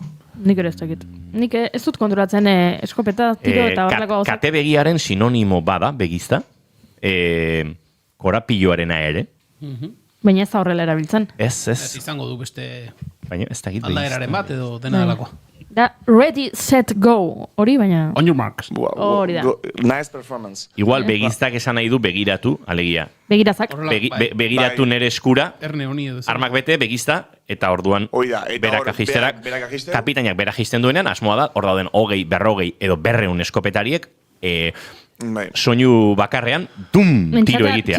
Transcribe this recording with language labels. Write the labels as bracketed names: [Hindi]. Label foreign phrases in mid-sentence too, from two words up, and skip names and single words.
[Basque] Nik ere ez dakit. Nik ez dut kontrolatzen eskopeta, tiro eta horrelako gauzak. Kate begiaren sinonimo bada, begizta, korapilloarena ere. Baina ez da horrela erabiltzen. Ez. Ez izango du beste Baina ez dakit aldaeraren bat edo dena delakoa. Da, [English] ready, set, go. [Basque] Hori, baina... [English] On your marks. [Basque] Hori da. [English] Nice performance. [Basque] Igual begiztak esan nahi du begiratu, alegia. Begirazak. Begiratu nere eskura, Erne honi edo. armak bete, begizta, eta orduan berak ajisterak, kapitainak berak ajisten duenean, asmoa da, hor dauden 20, 40 edo 200 eskopetariek, soinu bakarrean, tiro egitea.